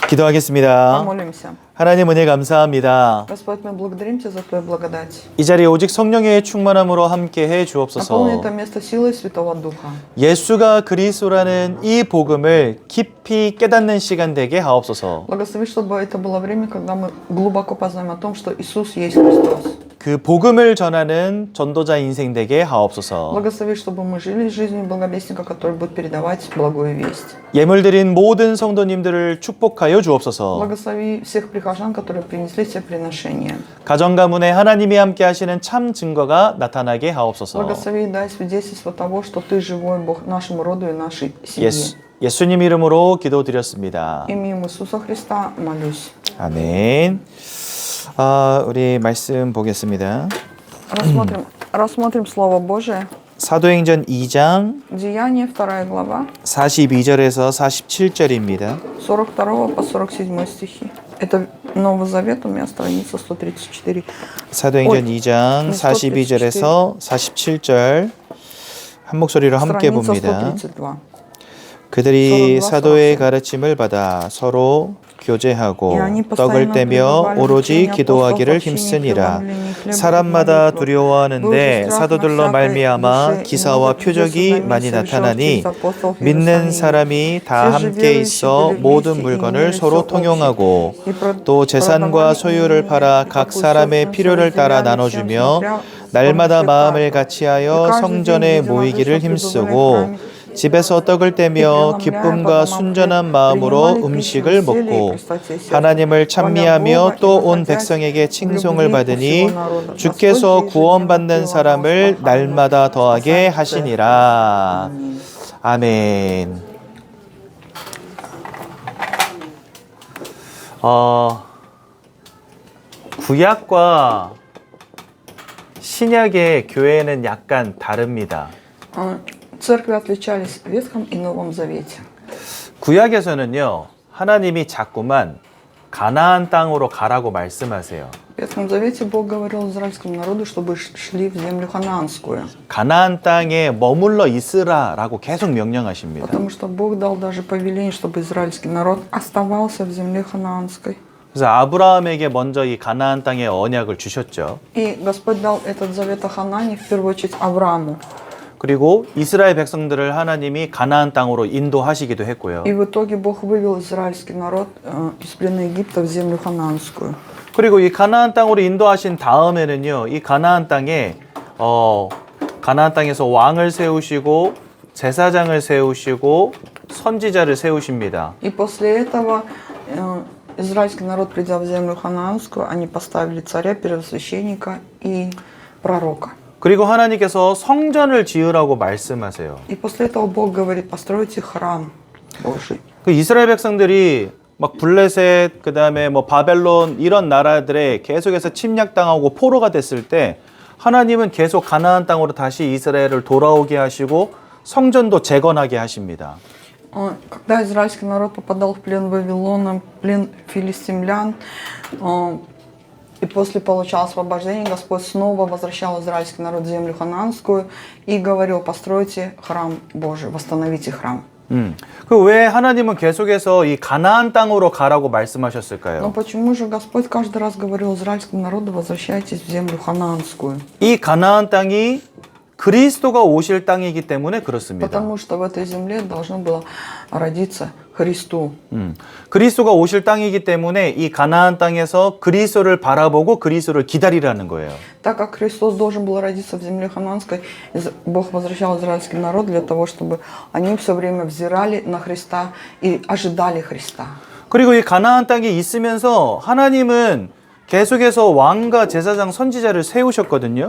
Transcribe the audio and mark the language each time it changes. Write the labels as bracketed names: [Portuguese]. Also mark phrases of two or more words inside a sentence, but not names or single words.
[Korean] 기도하겠습니다. [Russian] Помолимся. [Korean] 하나님 은혜 감사합니다. [Russian] Господь, мы благодарим Тебя за Твою благодать. [Korean] 이 자리에 오직 성령의 충만함으로 함께 해 [Russian] Наполни [Korean] 주옵소서. [Russian] это место силой Святого Духа. [Korean] 예수가 그리스도라는 이 복음을 깊이 깨닫는 시간 되게 하옵소서. [Russian] Благослови, чтобы это было время, когда мы глубоко познаем о том, что Иисус есть Христос. [Korean] 그 복음을 전하는 전도자 인생 되게 하옵소서. [Russian] Благослови, чтобы мы жили жизнью благовестника, который будет передавать благую весть. [Korean] 예물 드린 모든 성도님들을 축복하여 주옵소서. [Russian] Благослови всех прихожан, которые принесли все приношения. [Korean] 가정 가문에 하나님이 함께 하시는 참 증거가 на타나게 하옵소서. [Russian] Благослови и дай свидетельство того, что Ты живой Бог нашему роду и нашей семье. [Korean] 예수님 이름으로 기도드렸습니다. [Russian] Именем Иисуса Христа молюсь. [Korean] 아멘. 우리 말씀 보겠습니다. [Russian] Рассмотрим Слово Божие. [Korean] 사도행전 2장 [Russian] Деяние, 2 глава, [Korean] 42절에서 47절입니다. [Russian] 42 по 47 стихи. Это Новый Завет, у меня страница 134. [Korean] 사도행전 2장 42절에서 47절 한 목소리로 함께 [Russian] Страница [Korean] 봅니다. [Russian] 132. [Korean] 그들이 42, 사도의 가르침을 받아 서로 교제하고 [Russian] И они [Korean] 떡을 [Russian] постоянно [Korean] 떼며 [Russian] пребывали в [Korean] 오로지 [Russian] учении [Korean] 기도하기를 [Russian] апостолов, в учении [Korean] 힘쓰니라. [Russian] преломлении хлеба и [Korean] 사람마다 [Russian] молитвах. [Korean] 두려워하는데 [Russian] Был же страх [Korean] 사도들로 [Russian] на всякой [Korean] 말미암아 [Russian] душе, и [Korean] 기사와 [Russian] много чудес [Korean] 표적이 [Russian] и [Korean] 많이 [Russian] знамений [Korean] 나타나니 [Russian] совершал через апостолов в [Korean] 믿는 [Russian] Иерусалиме. [Korean] 사람이 다 [Russian] Все же [Korean] 함께 [Russian] верующие [Korean] 있어 [Russian] были [Korean] 모든 [Russian] вместе и [Korean] 물건을 [Russian] имели [Korean] 서로 [Russian] все [Korean] 통용하고 [Russian] общее. И [Korean] 또 재산과 [Russian] продавали [Korean] 소유를 [Russian] имение, [Korean] 팔아 [Russian] и [Korean] 각 [Russian] какую [Korean] 사람의 [Russian] собственность [Korean] 필요를 따라 [Russian] разделяли всем, [Korean] 나눠주며 [Russian] смотря [Korean] 날마다 [Russian] по [Korean] 마음을 [Russian] каждому [Korean] 같이하여 [Russian] каждый [Korean] 성전에 [Russian] день [Korean] 모이기를 [Russian] единодушно [Korean] 힘쓰고 [Russian] пребывали в храме, [Korean] 집에서 떡을 떼며 기쁨과 순전한 마음으로 음식을 먹고 하나님을 찬미하며 또 온 백성에게 칭송을 받으니 주께서 구원받는 사람을 날마다 더하게 하시니라. 아멘. 구약과 신약의 교회는 약간 다릅니다. [Russian] Церкви отличались в Ветхом и Новом Завете. [Korean] 구약에서는요, 하나님이 자꾸만 가나안 땅으로 가라고 말씀하세요. [Russian] В Ветхом Завете Бог говорил израильскому народу, чтобы шли в землю ханаанскую. [Korean] 가나안 땅에 머물러 있으라라고 계속 명령하십니다. [Russian] Потому что Бог дал даже повеление, чтобы израильский народ оставался в земле ханаанской. [Korean] 그래서 아브라함에게 먼저 이 가나안 땅의 언약을 주셨죠. [Russian] И Господь дал этот завет о Ханаане в первую очередь Аврааму. [Korean] 그리고 이스라엘 백성들을 하나님이 가나안 땅으로 인도하시기도 했고요. [Russian] И в итоге Бог вывел израильский народ из плена Египта в землю ханаанскую. [Korean] 그리고 이 가나안 땅으로 인도하신 다음에는요, 이 가나안 땅에서 왕을 세우시고 제사장을 세우시고 선지자를 세우십니다. [Russian] И после этого израильский народ, придя в землю ханаанскую, они поставили царя, первосвященника и пророка. [Korean] 그리고 하나님께서 성전을 지으라고 말씀하세요. [Russian] И после этого Бог говорит: постройте храм Божий. [Korean] 그 이스라엘 백성들이 막 블레셋, 그다음에 뭐 바벨론 이런 나라들에 계속해서 침략당하고 포로가 됐을 때 하나님은 계속 가나안 땅으로 다시 이스라엘을 돌아오게 하시고 성전도 재건하게 하십니다. [Russian] Когда израильский народ попадал в плен Вавилона, плен филистимлян, и после получал освобождение, Господь снова возвращал израильский народ в землю ханаанскую и говорил: постройте храм Божий, восстановите храм. [Korean] 그 왜 하나님은 계속해서 이 가나안 땅으로 가라고 말씀하셨을까요? [Russian] Но почему же Господь каждый раз говорил израильскому народу: возвращайтесь в землю ханаанскую? [Korean] 이 가나안 땅이 그리스도가 오실 땅이기 때문에 그렇습니다. [Russian] Потому что в этой земле должно было родиться Христу. [Korean] 그리스도가 오실 땅이기 때문에 이 가나안 땅에서 그리스도를 바라보고 그리스도를 기다리라는 거예요. [Russian] Так как Христос должен был родиться в земле ханаанской, Бог возвращал израильский народ для того, чтобы они все время взирали на Христа и ожидали Христа. [Korean] 그리고 이 가나안 땅에 있으면서 하나님은 계속해서 왕과 제사장 선지자를 세우셨거든요.